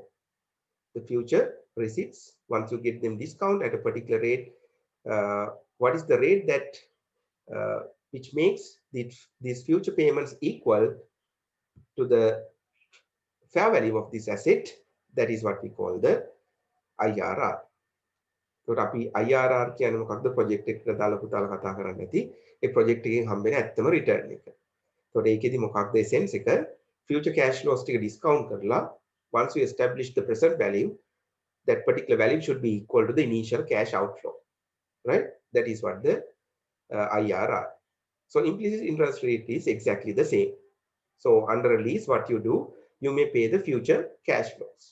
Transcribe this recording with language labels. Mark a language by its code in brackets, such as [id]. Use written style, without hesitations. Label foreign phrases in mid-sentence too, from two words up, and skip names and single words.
[en] The future receipts, once you get them discount at a particular rate, what is the rate that which makes these future payments equal to the fair value of this asset? That is what we call the IRR. [si] ඒකට අපි IRR කියන්නේ මොකක්ද? ප්‍රොජෙක්ට් එකකට දාලා පුතාලා කතා කරන්නේ නැති ඒ ප්‍රොජෙක්ට් එකෙන් හම්බෙන ඇත්තම රිටර්න් එක. ඒකට ඒකෙදි මොකක්ද එසෙන්ස් එක? [en] future cash flows [si] ටික discount කරලා [en] once you establish the present value, that particular value should be equal to the initial cash outflow, right? That is what the IRR. So implicit interest rate is exactly the same. So under a lease, what you do, you may pay the future cash flows.